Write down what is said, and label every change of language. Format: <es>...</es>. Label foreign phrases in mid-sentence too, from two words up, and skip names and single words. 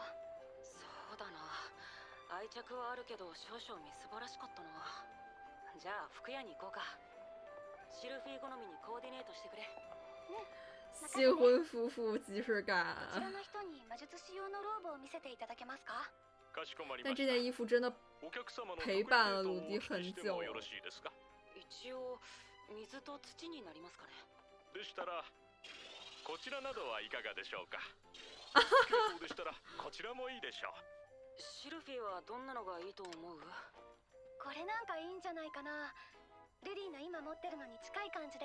<ja>そうだな、愛着はあるけど少々みすぼらしかったな。じゃあ服屋に行こうか。シルフィー好みにコーディネートしてくれ。</ja> <zh>新婚夫婦即视感。</zh> <ja>こちらの人に魔術師用のローブを見せていただけますか？</ja> <zh>但这件衣服真的陪伴了鲁迪很久。</zh> <ja>一応水と土になりますかね。でしたらこちらなどはいかがでしょうか。でしたらこちらもいいでしょう。シルフィはどんなのがいいと思う？これなんかいいんじゃないかな。ルディの今持ってるのに近い感じで。</ja>